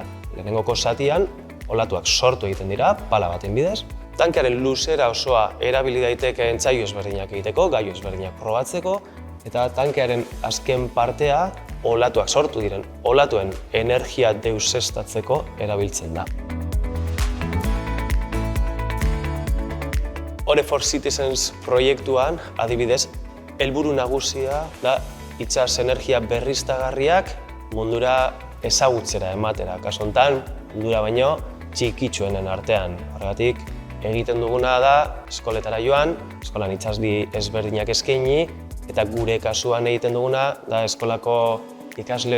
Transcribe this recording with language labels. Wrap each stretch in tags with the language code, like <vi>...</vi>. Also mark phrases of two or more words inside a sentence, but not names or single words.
<eu>Lehenengoko zatian, olatuak sortu egiten dira, pala baten bidez. Tankearen luzera osoa erabili daiteke entzailu ezberdinak egiteko, gailu ezberdinak probatzeko, eta tankearen azken partea olatuak sortu diren, olatuen energia deuseztatzeko erabiltzen da. Ore for Citizens proiektuan, adibidez, helburu nagusia da itsas energia berriztagarriak mundura ezagutzera ematera. Kasu honetan, mundura baino txikitsuenen artean. Horregatik, egiten duguna da eskoletara joan, eskolan itsasdi ezberdinak eskaini, eta gure kasuan egiten duguna da eskolako ikasle</eu>